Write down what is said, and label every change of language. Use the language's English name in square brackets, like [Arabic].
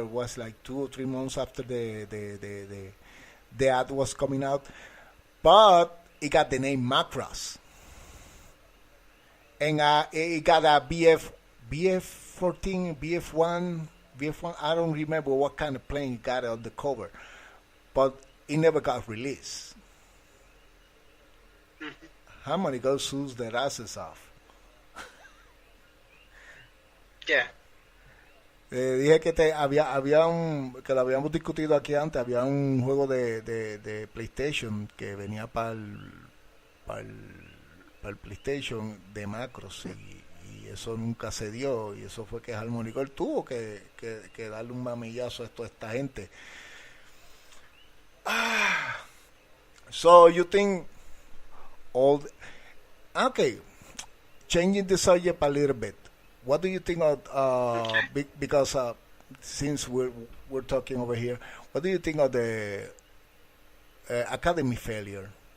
[English] It was like 2 or 3 months after the ad was coming out, but it got the name Macross, and it got a BF14, BF1. I don't remember what kind of plane it got on the cover, but it never got released. Harmony goes sues their asses off. Yeah. [Spanish] Dije que había que lo habíamos discutido aquí antes, había un juego de PlayStation que venía para el PlayStation de Macross y eso nunca se dio, y eso fue que Harmonic tuvo que darle un mamillazo a esta gente. [English] So you think okay, changing the subject a little bit. What do you think of because since we're talking over here, what do you think of the academy failure?